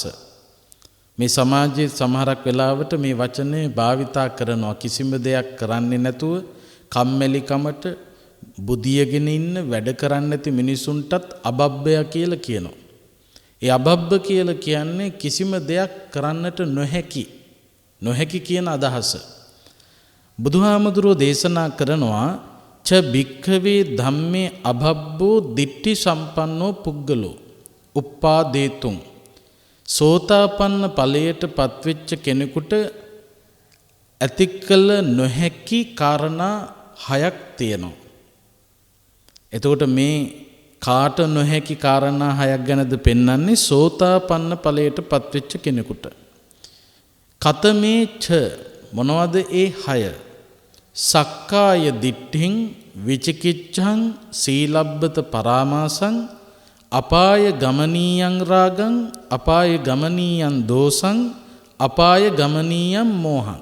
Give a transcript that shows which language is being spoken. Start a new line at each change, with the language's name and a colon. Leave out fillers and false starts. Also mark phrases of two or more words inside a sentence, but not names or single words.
Sinhala: මේ සමාජයේ සමහරක් වෙලාවට මේ වචනේ භාවිතා කරනවා කිසිම දෙයක් කරන්නේ නැතුව කම්මැලිකමට බුදියගෙන ඉන්න වැඩ කරන්නේ නැති මිනිසුන්ටත් අභබ්බය කියලා කියනවා. ඒ අභබ්බ කියලා කියන්නේ කිසිම දෙයක් කරන්නට නොහැකි කියන අදහස. බුදුහාමුදුරුවෝ දේශනා කරනවා
Pali: ච භික්ඛවේ ධම්මේ අභබ්බෝ දිට්ඨි සම්පන්නෝ පුද්ගලෝ උප්පාදේතුං.
Sinhala: සෝතාපන්න ඵලයට පත්වෙච්ච කෙනෙකුට ඇතිකල නොහැකි කාරණා 6ක් තියෙනවා. එතකොට මේ කාට නොහැකි කාරණා 6ක් ගැනද පෙන්වන්නේ සෝතාපන්න ඵලයට පත්වෙච්ච කෙනෙකුට.
Pali: කතමේ ච
Sinhala: මොනවද ඒ 6?
Pali: සක්කාය දිට්ඨින් විචිකිච්ඡං සීලබ්බත පරාමාසං අපාය ගමනීයං රාගං අපාය ගමනීයං දෝසං අපාය ගමනීයං මෝහං.